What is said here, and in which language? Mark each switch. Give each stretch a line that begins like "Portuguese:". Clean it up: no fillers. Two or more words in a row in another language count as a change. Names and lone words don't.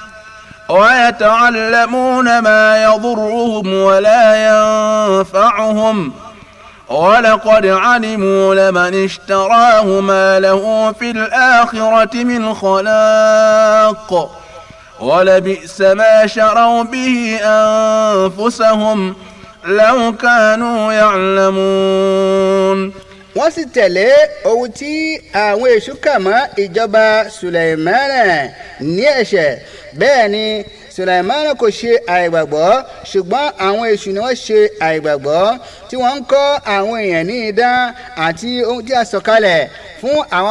Arabic: ويتعلمون ما يضرهم ولا ينفعهم ولقد علموا لمن اشتراه ما له في الآخرة من خلاق ولبئس ما شروا به أنفسهم لو كانوا يعلمون.
Yoruba: wọ́n sì tẹ̀lé ohun tí àwọn èṣù kà mọ́ ìjọba Sùlẹ̀mánà ní ẹ̀ṣẹ̀ bẹ́ẹ̀ ni Sùlẹ̀mánà kò ṣe àìgbàgbọ́ ṣùgbọ́n àwọn èṣù ni wọ́n ṣe àìgbàgbọ́ tí wọ́n ń kọ́ àwọn èèyàn ní idán àti ohun tí a sọ̀kalẹ̀ fún àwọn